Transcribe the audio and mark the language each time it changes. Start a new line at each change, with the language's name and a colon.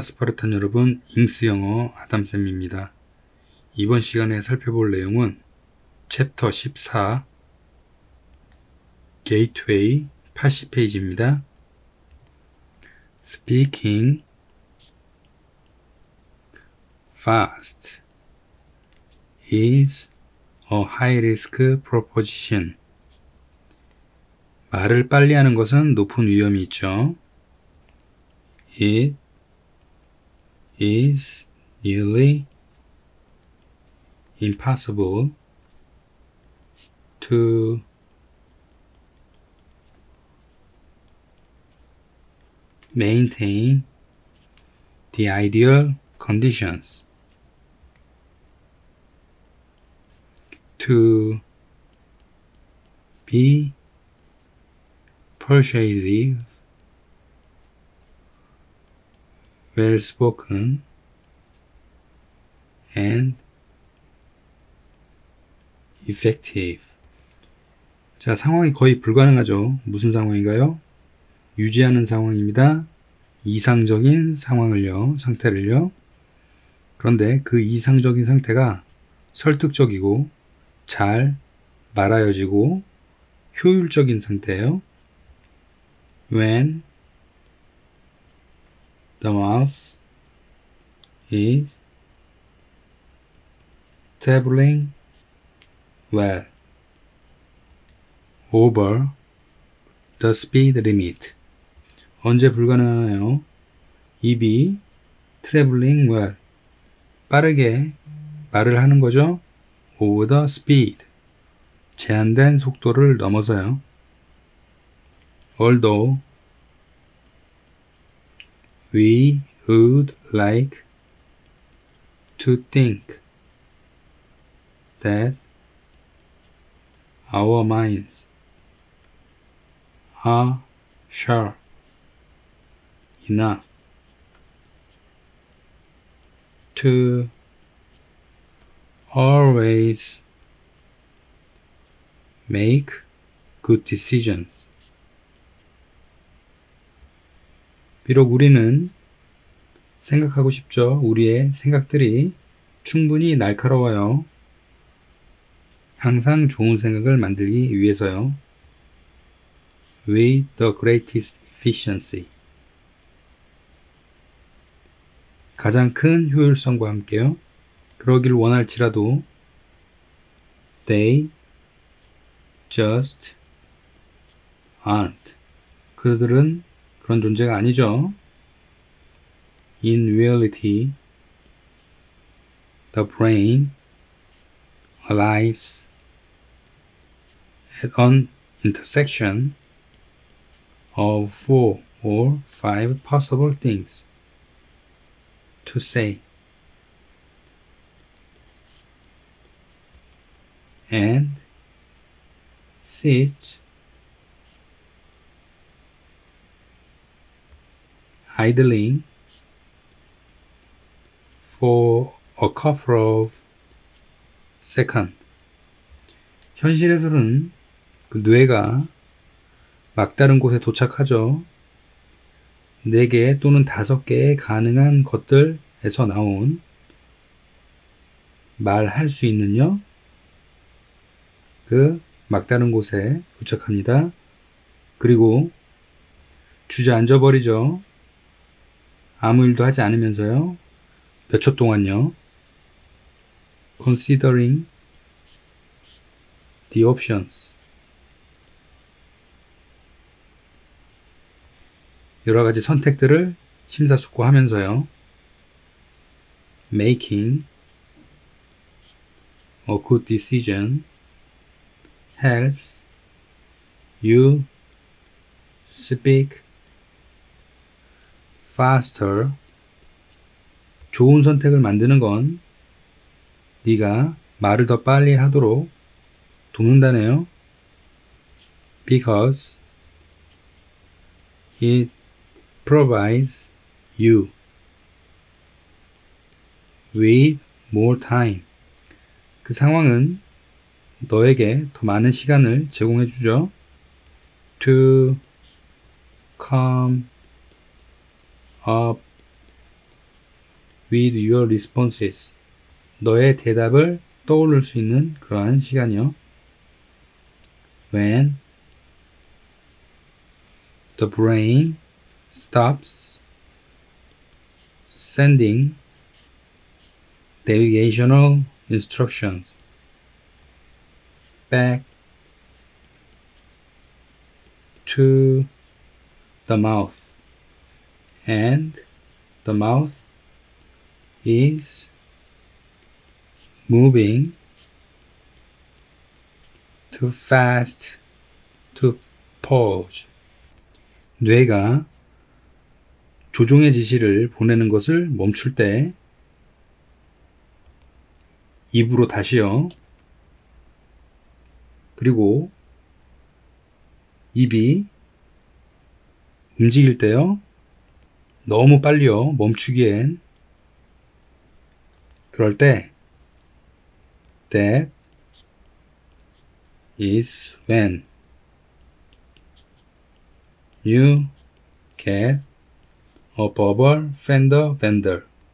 Korean: 스파르탄 여러분, 잉스 영어 아담쌤입니다. 이번 시간에 살펴볼 내용은 챕터 14 게이트웨이 80페이지입니다.
English: Speaking fast is a high-risk proposition.
Korean: 말을 빨리 하는 것은 높은 위험이 있죠.
English: It is nearly impossible to maintain the ideal conditions. To be persuasive, well-spoken, and effective.
Korean: 자, 상황이 거의 불가능하죠. 무슨 상황인가요? 유지하는 상황입니다. 이상적인 상태를요. 그런데 그 이상적인 상태가 설득적이고 잘 말하여지고 효율적인 상태예요.
English: When the mouth is traveling well over the speed limit.
Korean: 언제 불가능하나요? 입이
English: traveling well,
Korean: 빠르게 말을 하는 거죠.
English: over the speed,
Korean: 제한된 속도를 넘어서요.
English: Although we would like to think that our minds are sharp enough to always make good decisions.
Korean: 비록 우리는 생각하고 싶죠. 우리의 생각들이 충분히 날카로워요. 항상 좋은 생각을 만들기 위해서요.
English: With the greatest efficiency.
Korean: 가장 큰 효율성과 함께요. 그러길 원할지라도
English: they just aren't.
Korean: 그들은 그런 존재가 아니죠.
English: In reality, the brain arrives at an intersection of 4 or 5 possible things to say. And sits idling for a couple of seconds.
Korean: 현실에서는 그 뇌가 막다른 곳에 도착하죠. 4개 또는 5개의 가능한 것들에서 나온 말할 수 있는요. 그 막다른 곳에 도착합니다. 그리고 주저앉아 버리죠. 아무 일도 하지 않으면서요. 몇 초 동안요.
English: Considering the options.
Korean: 여러 가지 선택들을 심사숙고하면서요.
English: Making a good decision helps you speak faster.
Korean: 좋은 선택을 만드는 건 네가 말을 더 빨리 하도록 돕는다네요.
English: Because it provides you with more time.
Korean: 그 상황은 너에게 더 많은 시간을 제공해 주죠.
English: to come up with your responses.
Korean: 너의 대답을 떠올릴 수 있는 그러한 시간이요.
English: When the brain stops sending navigational instructions back to the mouth, and the mouth is moving too fast to pause.
Korean: 뇌가 조종의 지시를 보내는 것을 멈출 때 입으로 다시요. 그리고 입이 움직일 때요. 너무 빨리요. 멈추기엔. 그럴 때
English: that is when you get a verbal fender bender.